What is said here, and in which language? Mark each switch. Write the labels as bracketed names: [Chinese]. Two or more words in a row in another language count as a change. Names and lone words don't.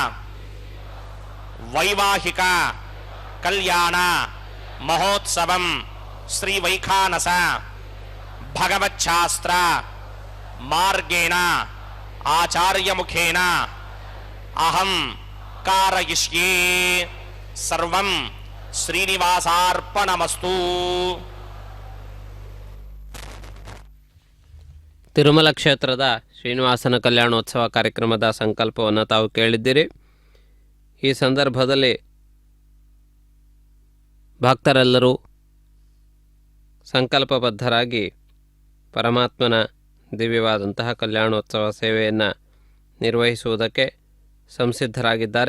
[Sanskrit] वैवाहिक कल्याण महोत्सवं श्री वैखानस भगवच्छास्त्र मार्गेण आचार्य मुखेन अहं कारयिष्ये सर्वं श्रीनिवासार्पणमस्तु. [Kannada] ತಿರುಮಲ ಕ್ಷೇತ್ರದ ಶ್ರೀನಿವಾಸನ ಕಲ್ಯಾಣೋತ್ಸವ ಕಾರ್ಯಕ್ರಮದ ಸಂಕಲ್ಪವನ್ನು ತಾವು ಕೇಳಿದ್ದೀರಿ. ಈ ಸಂದರ್ಭದಲ್ಲಿ ಭಕ್ತರೆಲ್ಲರೂ ಸಂಕಲ್ಪಬದ್ಧರಾಗಿ ಪರಮಾತ್ಮನ ದಿವ್ಯವಾದಂತಹ ಕಲ್ಯಾಣೋತ್ಸವ ಸೇವೆಯನ್ನು ನಿರ್ವಹಿಸುವುದಕ್ಕೆ ಸಂಸಿದ್ಧರಾಗಿದ್ದಾರೆ.